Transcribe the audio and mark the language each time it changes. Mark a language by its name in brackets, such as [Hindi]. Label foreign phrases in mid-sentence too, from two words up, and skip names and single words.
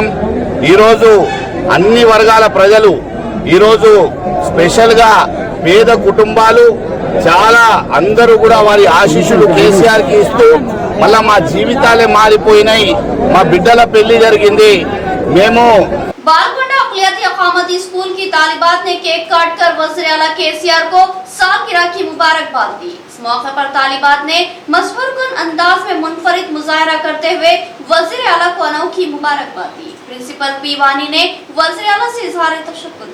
[Telugu] ఈరోజు అన్ని వర్గాల ప్రజలు ఈరోజు స్పెషల్గా పేద కుటుంబాలు చాలా అందరూ కూడా వారి ఆశీస్సులు కేసీఆర్ కి ఇస్తూ మళ్ళా మా జీవితాలే మారిపోయినాయి, మా బిడ్డల పెళ్లి జరిగింది. మేము [Urdu] بالکونڈا اقلیتی اقامتی اسکول کی طالبات نے کیک کاٹ کر وزیر اعلیٰ کے سی آر کو سالگرہ کی مبارکباد دی. اس موقع پر طالبات نے مسرورکن انداز میں منفرد مظاہرہ کرتے ہوئے وزیر اعلیٰ کو انوکھی مبارکباد دی. پرنسپل پی وانی نے وزیر اعلیٰ سے اظہار تشکر.